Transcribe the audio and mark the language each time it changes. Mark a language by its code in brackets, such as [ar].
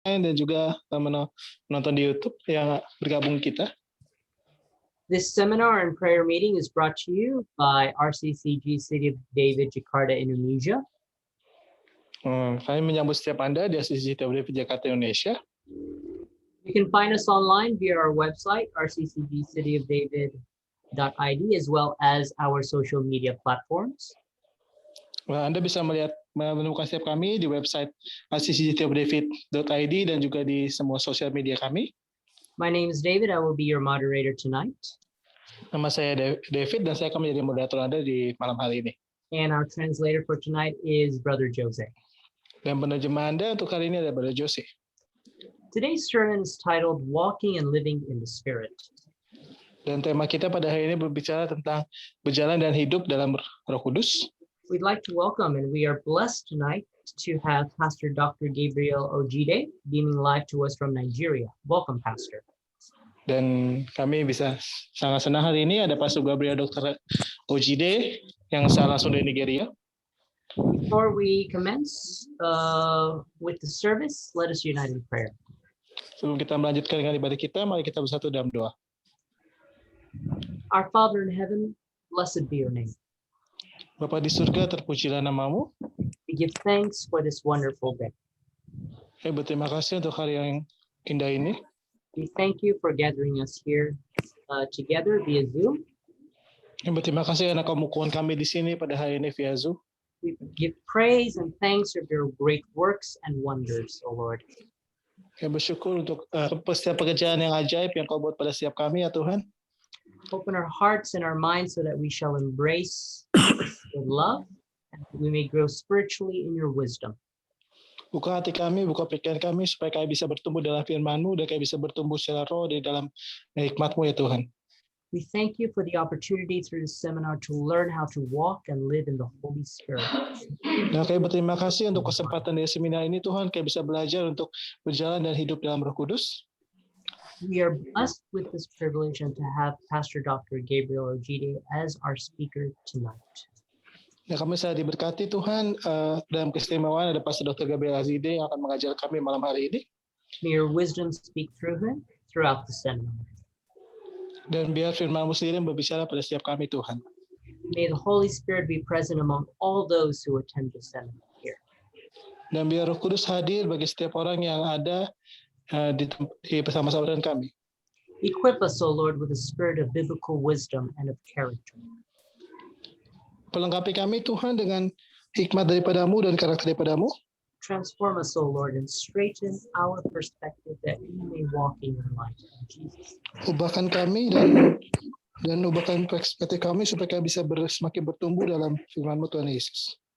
[id] dan juga menonton di YouTube yang bergabung kita. [en] This seminar and prayer meeting is brought to you by RCCG City of David, Jakarta, Indonesia. [id] Kami menyambut setiap Anda di RCCG City of David, Jakarta, Indonesia. [en] You can find us online via our website, rccgcityofdavid.id, as well as our social media platforms. [id] Anda bisa menemukan setiap kami di website rccgcityofdavid.id dan juga di semua sosial media kami. [en] My name is David. I will be your moderator tonight. [id] Nama saya David dan saya akan menjadi moderator Anda di malam hari ini. [en] And our translator for tonight is Brother Jose. [id] Dan penerjemah Anda untuk hari ini adalah Brother Jose. [en] Today's sermon is titled Walking and Living in the Spirit. [id] Dan tema kita pada hari ini berbicara tentang berjalan dan hidup dalam Roh Kudus. [en] We'd like to welcome and we are blessed tonight to have Pastor Dr. Gabriel Ojide beaming live to us from Nigeria. Welcome, Pastor. [id] Dan kami bisa sangat senang hari ini ada Pastor Gabriel Dr. Ojide yang asal langsung dari Nigeria. [en] Before we commence with the service, let us unite in prayer. [id] Sebelum kita melanjutkan dengan ibadah kita, mari kita bersatu dalam doa. [en] Our Father in heaven, blessed be your name. [id] Bapa di surga, terpujilah namamu. [en] We give thanks for this wonderful day. [id] Berterima kasih untuk hari yang indah ini. [en] We thank you for gathering us here together via Zoom. [id] Berterima kasih karena kau mengukuhkan kami di sini pada hari ini via Zoom. [en] We give praise and thanks for your great works and wonders, O Lord. [id] Kami bersyukur untuk setiap pekerjaan yang ajaib yang kau buat pada setiap kami, ya Tuhan. [en] Open our hearts and our minds so that we shall embrace your love and we may grow spiritually in your wisdom. [id] Buka hati kami, buka pikiran kami supaya kami bisa bertumbuh dalam firman-Mu dan kami bisa bertumbuh secara roh di dalam hikmat-Mu, ya Tuhan. [en] We thank you for the opportunity through this seminar to learn how to walk and live in the Holy Spirit. [id] Dan kami berterima kasih untuk kesempatan dari seminar ini, Tuhan, kami bisa belajar untuk berjalan dan hidup dalam Roh Kudus. [en] We are blessed with this privilege and to have Pastor Dr. Gabriel Ojide as our speaker tonight. [id] Dan kami saya diberkati Tuhan dalam keistimewaan ada Pastor Dr. Gabriel Ojide yang akan mengajar kami malam hari ini. [en] May your wisdom speak through him throughout the seminar. [id] Dan biar firman-Mu sendiri berbicara pada setiap kami, Tuhan. [en] May the Holy Spirit be present among all those who attend the seminar here. [id] Dan biar Roh Kudus hadir bagi setiap orang yang ada di bersama-sama dengan kami. [en] Equip us, O Lord, with a spirit of biblical wisdom and of character. [id] Pelengkapi kami, Tuhan, dengan hikmat daripada-Mu dan karakter daripada-Mu. [en] Transform us, O Lord, and straighten our perspective that we may walk in your light. Jesus. [id] Ubahkan kami dan ubahkan perspektif kami supaya kami bisa semakin bertumbuh dalam firman-Mu, Tuhan Yesus.